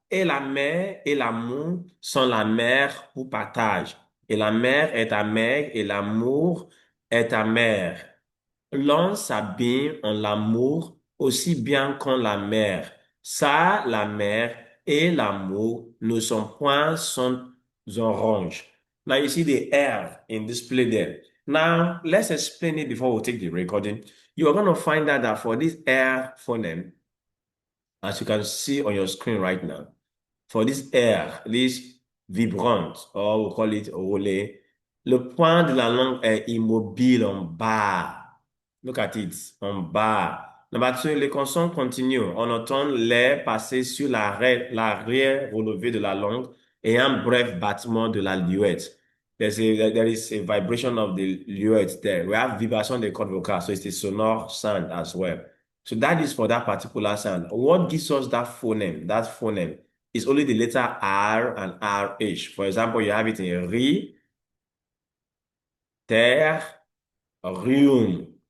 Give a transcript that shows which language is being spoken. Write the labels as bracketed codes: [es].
[fr] et la mère et l'amour sont la mère pour partage. Et la mère est amère et l'amour est amer. L'on s'abîme en l'amour aussi bien qu'en la mer. Ça, la mer et l'amour ne sont point sont orange. [en] Now you see the R in display there. Now let's explain it before we take the recording. You are going to find out that for this R phoneme, as you can see on your screen right now, for this air, this vibrante, or we call it roulé, [fr] le point de la langue est immobile en bas. [en] Look at it, [fr] en bas. [en] Number two, [fr] les consonnes continuent. On entend l'air passer sur l'arrière relevé de la langue et un bref battement de la luette. [en] There is a vibration of the luette there. We have [fr] vibration des cordes vocales, [en] so it's a sonore sound as well. So that is for that particular sound. What gives us that phoneme? That phoneme is only the letter R and RH. For example, you have it in ri, ter, rium.